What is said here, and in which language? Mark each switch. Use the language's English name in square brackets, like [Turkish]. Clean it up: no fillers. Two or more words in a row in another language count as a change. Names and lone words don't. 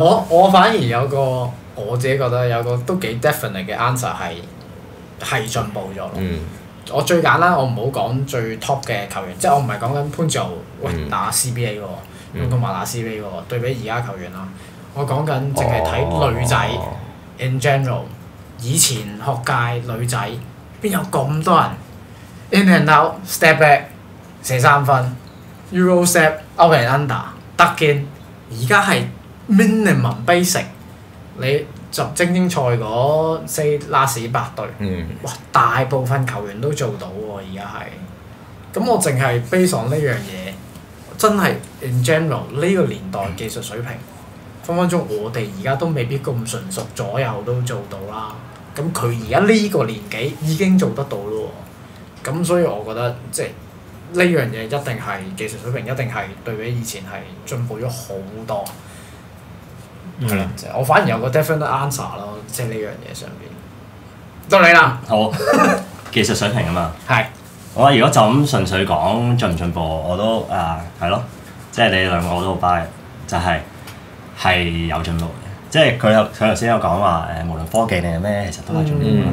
[Cantonese] 我反而有個我自己覺得有個都幾 definite 嘅 answer 係進步咗咯。我最簡單，我唔好講最 top 嘅球員，即係我唔係講緊潘志豪打 CBA 喎，同埋打 CBA 喎，對比而家球員啦，我講緊淨係睇女仔 [English] in general， [Cantonese] 以前學界女仔邊有咁多人 [English] in and out step back [Cantonese] 射3分 [English] Euro step out and under [Cantonese] 得嘅，而家係 [English] minimum basic [Cantonese] 你。就精英賽嗰last 8隊，哇！大部分球員都做到喎，而家係。咁我淨係 [English] base on [Cantonese] 呢樣嘢，真係 [English] in general [Cantonese] 呢個年代技術水平分分鐘我哋而家都未必咁純熟，左右都做到啦。咁佢而家呢個年紀已經做得到咯喎，咁所以我覺得即係呢樣嘢一定係技術水平，一定係對比以前係進步咗好多。係啦，我反而有個 [English] definite answer [Cantonese] 咯，即係呢樣嘢上邊。到你啦。好，技術水平啊嘛。係。我話如果就咁純粹講進唔進步，我都係咯，即係你兩個我都好 buy，就係有進步嘅。即係佢頭先有講話無論科技定係咩，其實都係進步啦。